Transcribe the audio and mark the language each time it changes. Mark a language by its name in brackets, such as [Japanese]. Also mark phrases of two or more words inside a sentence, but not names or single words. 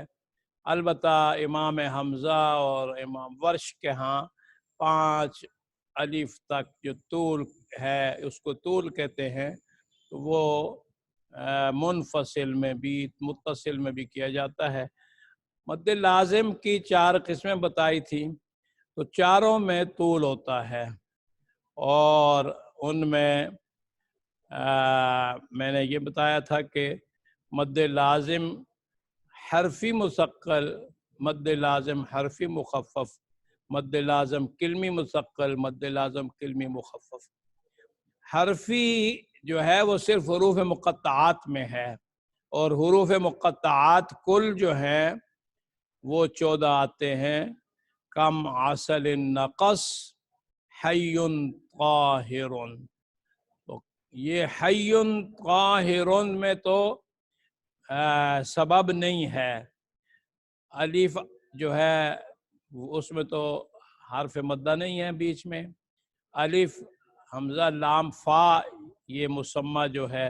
[Urdu] البتہ امام حمزہ اور امام ورش کے ہاں 5 الف تک جو طول ہے اس کو طول کہتے ہیں، تو وہ منفصل میں بھی متصل میں بھی کیا جاتا ہے۔ مد لازم کی 4 قسمیں بتائی تھی، تو چاروں میں طول ہوتا ہے، اور ان میں میں نے یہ بتایا تھا کہ مد لازم حرفی مثقل، مد لازم حرفی مخفف، مد لازم کلمی مثقل، مد لازم کلمی مخفف۔ حرفی جو ہے وہ صرف حروف مقطعات میں ہے، اور حروف مقطعات کل جو ہیں وہ 14 آتے ہیں۔ کم عسل نقص حی طاہر، تو یہ حی طاہر میں تو سبب نہیں ہے، الف جو ہے اس میں تو حرف مدہ نہیں ہے بیچ میں، الف حمزہ لام فا یہ مسمى جو ہے۔